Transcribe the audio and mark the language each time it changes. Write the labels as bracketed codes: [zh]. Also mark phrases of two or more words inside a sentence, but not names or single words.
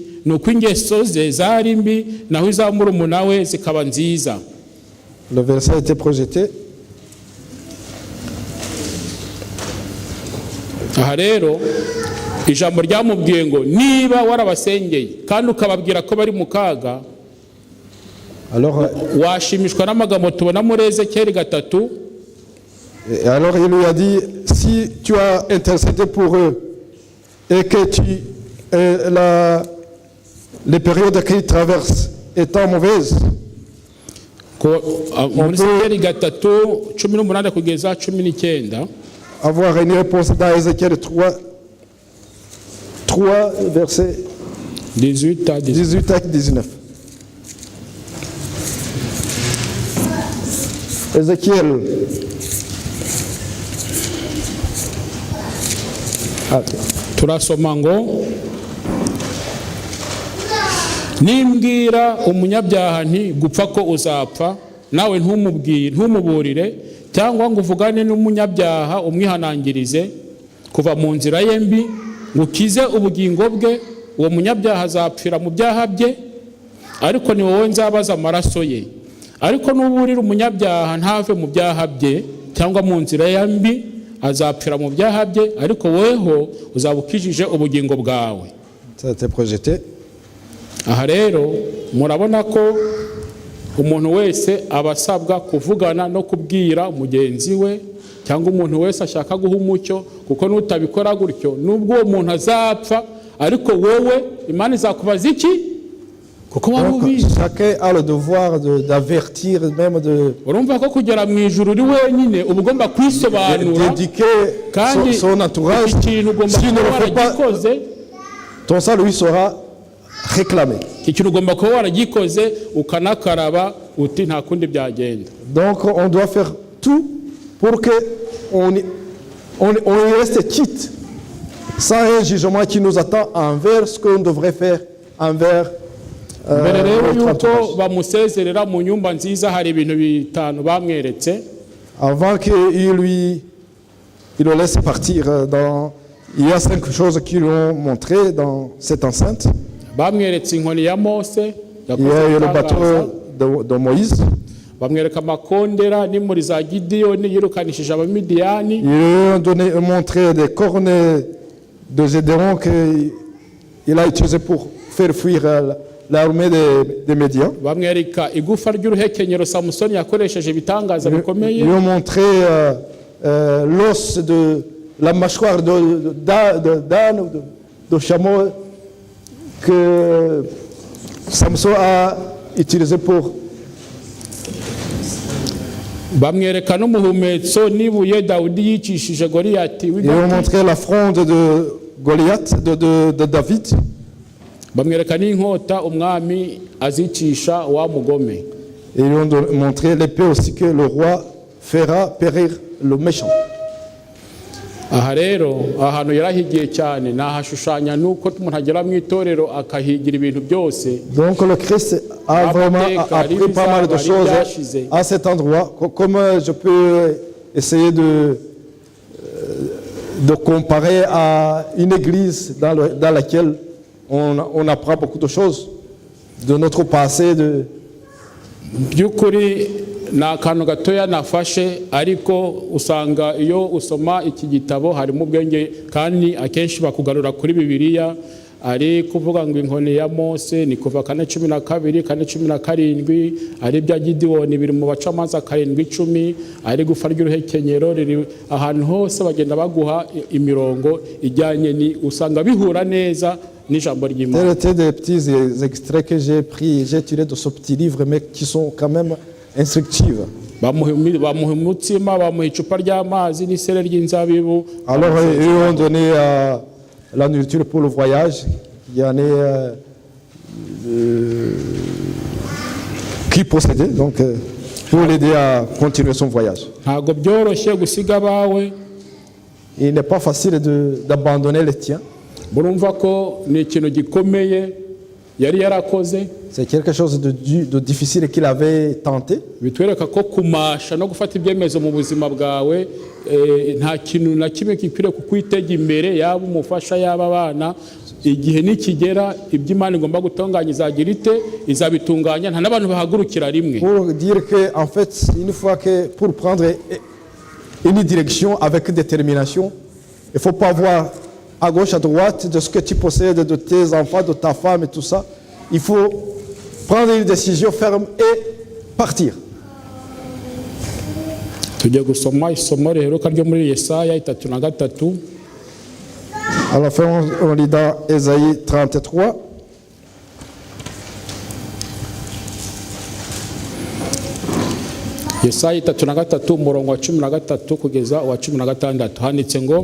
[rw] Nuko ingeso ze zari mbi naho iza murumuna we zikaba nziza. [fr] Le verset a été projeté. [rw] Aha rero ijambo ryamubwiye ngo niba warabasengeye kandi ukababwira ko bari mu kaga, [fr] Alors, [rw] washimishwa n'amagambo tubona muri Ezekiyeli 3. [fr] alors il lui a dit, si tu as intercédé pour eux et que les périodes qu'ils traversent étant mauvaises, [rw] muri Ezekiyeli 3:18 kugeza 19. [fr] avoir une réponse dans Ézéchiel 3 versets 18 à 19. Ézéchiel. [rw] turasoma ngo nimbwira umunyabyaha nti gupfa ko uzapfa, nawe ntumuburire, cyangwa ngo uvugane n'umunyabyaha umwihanangirize kuva mu nzira ye mbi ngo ukize ubugingo bwe, uwo munyabyaha azapfira mu byaha bye, ariko ni wowe nzabaza amaraso ye. Ariko nuburira umunyabyaha ntave mu byaha bye cyangwa mu nzira ye mbi, azapfira mu byaha bye, ariko weho uzabukijije ubugingo bwawe. [fr] Ça a été projeté. [rw] Aha rero murabona ko umuntu wese abasabwa kuvugana no kubwira mugenzi we, cyangwa umuntu wese ashaka guha umucyo, kuko nutabikora gutyo nubwo uwo muntu azapfa, ariko wowe Imana izakubaza iki? Kuko wari ubizi. [fr] Chacun a le devoir d'avertir, même de [rw] urumva ko kugera mu ijuru uri wenyine uba ugomba kwisobanura, [fr] d'éduquer son entourage. [rw] ikintu ugomba [fr] Si ne [rw] kuba [fr] le fait pas, [rw] waragikoze, [fr] ton sang lui sera réclamé. [rw] ikintu ugomba kuba waragikoze ukanakaraba uti nta kundi byagenda. [fr] Donc on doit faire tout pour que on y reste quitte, sans un jugement qui nous attend envers ce qu'on devrait faire envers [rw] mbere rero [fr] notre [rw] yuko [fr] entourage. [rw] bamusezerera mu nyumba nziza hari ibintu bitanu bamweretse. [fr] Avant qu'il le laisse partir, il y a 5 choses qu'ils lui ont montré dans cette enceinte. [rw] Bamweretse inkoni ya Mose, [fr] Il y a eu le bateau de Moïse. [rw] bamwereka amakondera n'imuri za Gideyoni yirukanishije abamidiyani. [fr] Ils lui ont montré des cornes de Gédéon qu'il a utilisé pour faire fuir l'armée des Médians. [rw] Bamwereka igufa ry'uruhekenyero Samusoni yakoresheje ibitangaza bikomeye. [fr] Ils lui ont montré l'os de la mâchoire d'âne ou de chameau que Samson a utilisé pour. [rw] Bamwereka n'umuhumetso n'ibuye Dawidi yicishije Goliyati. [fr] Ils lui ont montré la fronde de Goliath, de David. [rw] Bamwereka n'inkota umwami azicisha wa mugome. [fr] Et ils lui ont montré l'épée aussi que le roi fera périr le méchant. Aha rero ahantu yarahigiye cyane nahashushanya nuko umuntu agera mu itorero akahigira ibintu byose. Donc le Christ a vraiment appris pas mal de choses à cet endroit. Comme je peux essayer de comparer à une église dans laquelle on apprend beaucoup de choses de notre passé. [rw] Byukuri na akantu gatoya nafashe, ariko usanga iyo usoma iki gitabo harimo ubwenge, kandi akenshi bakugarura kuri Bibiliya. Ari kuvuga ngo inkoni ya Mose ni kuva 4:12, 4:17, ari bya Gideyoni biri mu bacamanza 7:10, ari gufa ry'uruhekenyero riri ahantu hose bagenda baguha imirongo ijyanye ni usanga bihura neza n'ijambo [fr] Tels [rw] ry'Imana. [fr] étaient des petits extraits que j'ai pris, j'ai tiré de ce petit livre, mais qui sont quand même instructifs. [rw] bamuha umutsima, bamuha icupa ry'amazi n'isere ry'inzabibu. [fr] Alors, eux ont donné la nourriture pour le voyage. Il y en a qui possédait, donc pour l'aider à continuer son voyage. [rw] Ntabwo byoroshye gusiga abawe. [fr] Il n'est pas facile d'abandonner les tiens. [rw] Murumva ko ni ikintu gikomeye yari yarakoze. [fr] C'est quelque chose de difficile qu'il avait tenté. [rw] Bitwereka ko kumasha no gufata ibyemezo mu buzima bwawe nta kintu na kimwe kikwiriye kukwitega imbere, yaba umufasha yaba abana. Igihe nikigera ibyo Imana igomba gutunganya izagira ite, izabitunganya, nta n'abantu bahagurukira rimwe. [fr] Pour dire que en fait, une fois que pour prendre une direction avec détermination, il ne faut pas voir à gauche, à droite de ce que tu possèdes, de tes enfants, de ta femme et tout ça. Il faut prendre une décision ferme et partir. [rw] Tujya gusoma isomo riheruka ryo muri Yesaya 33. [fr] À la fin, on lit dans Ésaïe 33. [rw] Yesaya 33 umurongo wa 13 kugeza wa 16 handitse ngo